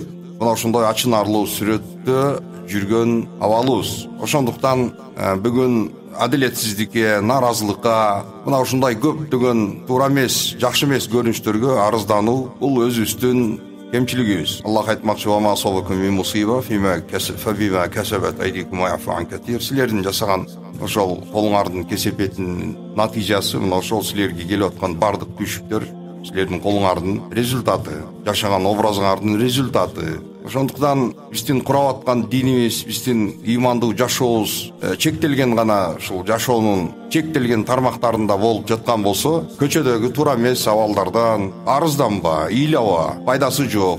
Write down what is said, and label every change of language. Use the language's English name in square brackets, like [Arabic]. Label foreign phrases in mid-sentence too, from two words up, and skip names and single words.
[Kyrgyz] Мына ошондой ачынарлуу сүрөттө жүргөн абалыбыз. Ошондуктан бүгүн адилетсиздикке, наразылыкка, мына ушундай көптөгөн туура эмес, жакшы эмес көрүнүштөргө арыздануу бул өзүбүздүн кемчилигибиз. Аллах айтмакчы: [Arabic] «وما أصابكم من مصيبة فبما كسبت أيديكم ويعفو عن كثير». [Kyrgyz] Силердин жасаган ошол колуңардын кесепетинин натыйжасы, мына ошол силерге келип аткан бардык күчтөр силердин колуңардын результаты, жашаган образыңардын результаты. Ошондуктан биздин курап аткан динибиз, биздин имандуу жашообуз чектелген гана ушул жашоонун чектелген тармактарында болуп жаткан болсо, көчөдөгү туура эмес абалдардан арызданба, ыйлаба, пайдасы жок.